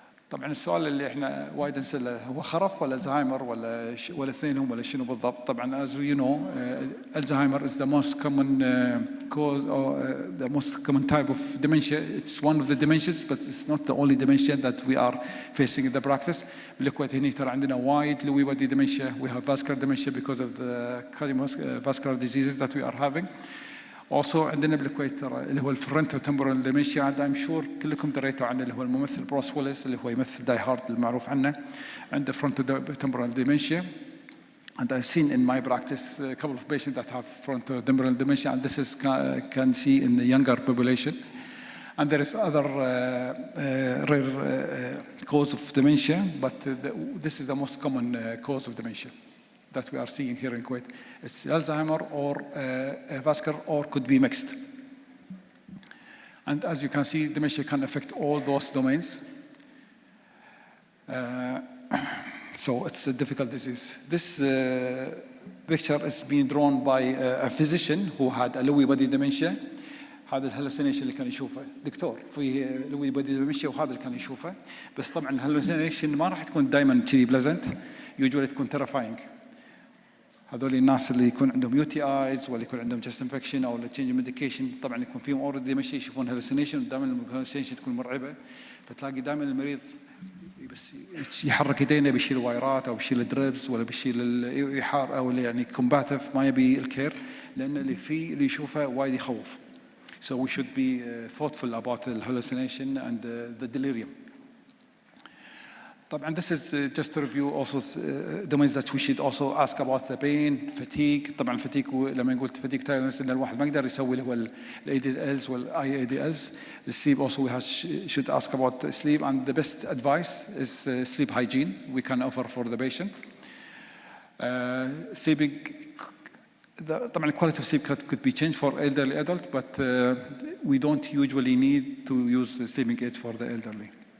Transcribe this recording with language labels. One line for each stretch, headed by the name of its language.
Arabic: طبعا السؤال اللي احنا وايد نسأله هو خرف ولا الزهايمر ولا اثنينهم ولا شنو بالضبط؟ طبعا
English: as you know, Alzheimer is the most common cause or the most common type of dementia. It's one of the dementias, but it's not the only dementia that we are facing in the practice.
Arabic: بالكويت هنا ترى عندنا
English: wide Lewy body dementia. We have vascular dementia because of the cardiovascular diseases that we are having.
Arabic: Also عندنا بالكويت ترى اللي هو الفرنتو تمبورال ديمنشيا.
English: I'm sure
Arabic: كلكم دريتوا عنه اللي هو الممثل بروس ويلس اللي هو يمثل داي هارد المعروف عنه. عنده فرنتو تمبورال dementia.
English: And I've seen in my practice a couple of patients that have frontotemporal dementia, and this is can see in the younger population. And there is other rare cause of dementia, but this is the most common cause of dementia that we are seeing here in Kuwait. It's Alzheimer or vascular, or could be mixed. And as you can see, dementia can affect all those domains. So it's a difficult disease. This picture is being drawn by a physician who had a Lewy body dementia.
Arabic: هذا الهلوسينيشن اللي كان يشوفه دكتور في لوي بودي ديمنشيا، وهذا اللي كان يشوفه. بس طبعا الهلوسينيشن ما راح تكون دائما كذي بليزنت، يوجوالي تكون تيرفاينج. هذول الناس اللي يكون عندهم يو تي ايز ولا يكون عندهم chest انفكشن او تشينج ميديكيشن، طبعا يكون فيهم اوريدي ديمنشيا يشوفون هلوسينيشن، ودائما الهلوسينيشن تكون مرعبه. فتلاقي دائما المريض بس يحرك يدينه بيشيل وايرات او بيشيل دريبس ولا بيشيل يحار او يعني كومباتيف، ما يبي الكير لان اللي فيه اللي يشوفه وايد يخوف.
English: So we should be thoughtful about the hallucination and the delirium. طبعا this is just to review also domains that we should also ask about the pain, fatigue.
Arabic: طبعا fatigue لما نقول fatigue tiredness ان الواحد ما يقدر يسوي اللي هو ال ADLs وال IADLs.
English: The sleep also we should ask about sleep, and the best advice is sleep hygiene we can offer for the patient. Sleeping. طبعا quality of sleep could be changed for elderly adult, but we don't usually need to use the sleeping aids for the elderly.